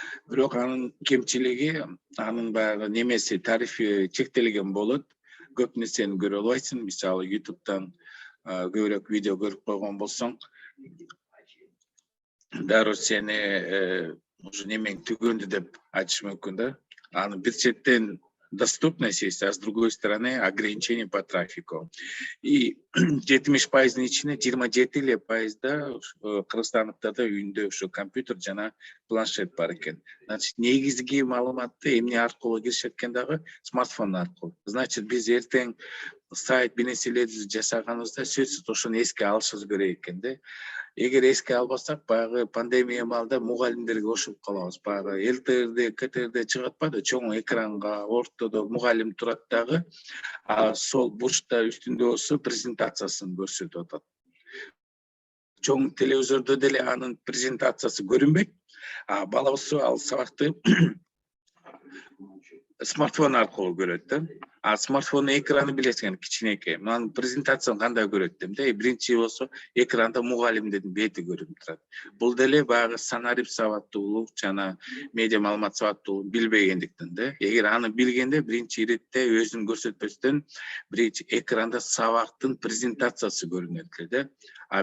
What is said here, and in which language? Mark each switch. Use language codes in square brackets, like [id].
[ky] Бирок анын кемчилиги, анын баягы немеси тарифи чектелген болот. Көп нерсени көрө албайсың. Мисалы, YouTube'дан көбүрөөк видео көрүп койгон болсоң, дароо сени уже немең түгөндү деп айтыш мүмкүн да. Аны бир четтен [ru] доступность есть, а с другой стороны ограничение по трафику. [ky] И 70% ичинде 27% кыргызстандыктарда үйүндө ушу компьютер жана планшет бар экен. [ru] Значит, [ky] негизги маалыматты эмне аркылуу киришет экен дагы? Смартфон аркылуу. [ru] Значит, [ky] биз эртең сайт бир нерселерди жасаганыбызда сөзсүз ошону эске алышыбыз керек экен да. Эгер эске албасак, баягы пандемия маалда мугалимдерге кошуп калабыз. Баягы ЛТРде, КТРде чыгып атпады, чоң экранга ортодо мугалим турат дагы, сол бурчта үстүндө болсо презентациясын көрсөтүп атат. Чоң телевизордо деле анын презентациясы көрүнбөйт. Бала болсо ал сабакты смартфон аркылуу көрөт да. Смартфондун экраны билесиң, кичинекей. Анын презентациясын кандай көрөт дейм да. Биринчи болсо экранда мугалимдин бети көрүнүп турат. Бул деле баягы санарип сабаттуулук жана медиа маалымат сабаттуулук билбегендиктен да. Эгер аны билгенде биринчи иретте өзүн көрсөтпөстөн биринчи экранда сабактын презентациясы көрүнөт эле да.